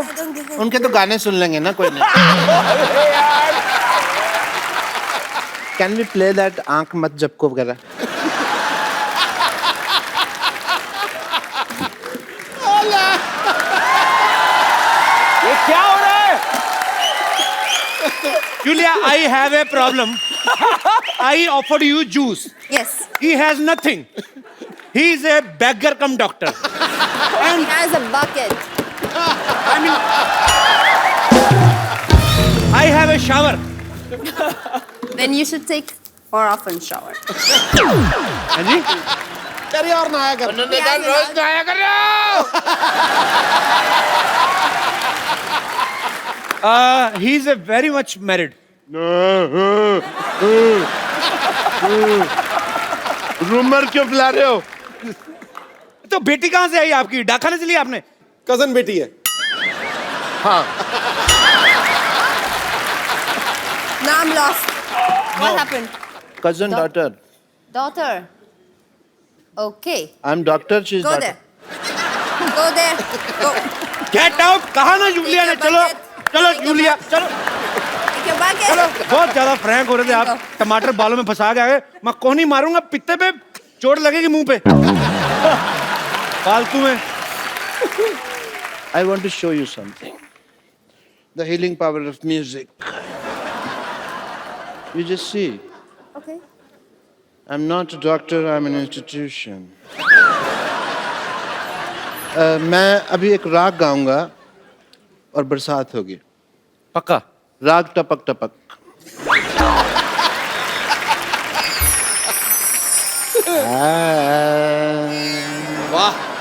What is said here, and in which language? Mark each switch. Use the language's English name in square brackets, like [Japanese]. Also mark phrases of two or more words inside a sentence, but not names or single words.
[Hindi] उनके तो गाने सुन लेंगे ना, कोई नहीं। [English] can we play that [Hindi] आंख मत झपको वगैरह? ये क्या हो रहा है? [English] Julia, I have a problem. I offered you juice. Yes. He has nothing. He is a beggar cum doctor. He has a bucket. I mean, I have a shower. Then you should take or often shower? [Hindi] हाँ जी तेरी और नहाया कर उन्होंने कहा रोज नहाया करो। [English] He is very much married. [Hindi] रूमर क्यों फैला रहे हो? तो बेटी कहाँ से आई आपकी? डाका से ली आपने? कजन बेटी है। हाँ। [English] No, I'm lost. What happened? Cousin daughter. Daughter. Okay. I'm doctor. She's Go daughter. there. Go there. Go. Get out. [Hindi] कहा ना जूलिया ने? [English] Take your [Hindi] चलो [English] bucket. [Hindi] चलो [English] Take your [Hindi] जूलिया चलो [English] Take your bucket. [Hindi] चलो। बहुत ज्यादा फ्रैंक हो रहे थे आप। टमाटर बालों में फंसा के आ गए। मैं कोहनी मारूंगा पित्ते पे, चोट लगेगी मुंह पे। फालतू में। [English] I want to show you something. The healing power of music. You just see. Okay. I'm not a doctor. I'm an institution. [Hindi] मैं अभी एक राग गाऊंगा और बरसात होगी। पक्का? राग टपक टपक। वाह।